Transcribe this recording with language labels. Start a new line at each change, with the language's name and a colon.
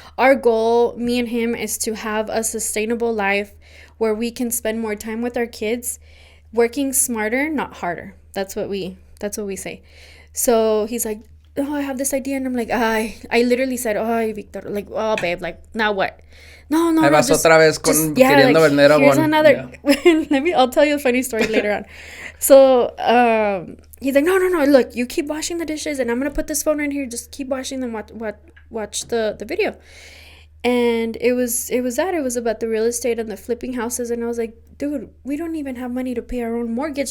English: Our goal, me and him, is to have a sustainable life where we can spend more time with our kids, working smarter, not harder. That's what we say. So he's like, oh, I have this idea, and I'm like, I literally said, oh, Victor, like, oh, babe, like, now what? No,
Spanish: Ahí vas otra vez con queriendo vender
English: here's another. Yeah. I'll tell you a funny story later on. So he's like, no, look, you keep washing the dishes, and I'm gonna put this phone right here. Just keep washing them. Watch the video. And it was about the real estate and the flipping houses, and I was like, dude, we don't even have money to pay our own mortgage.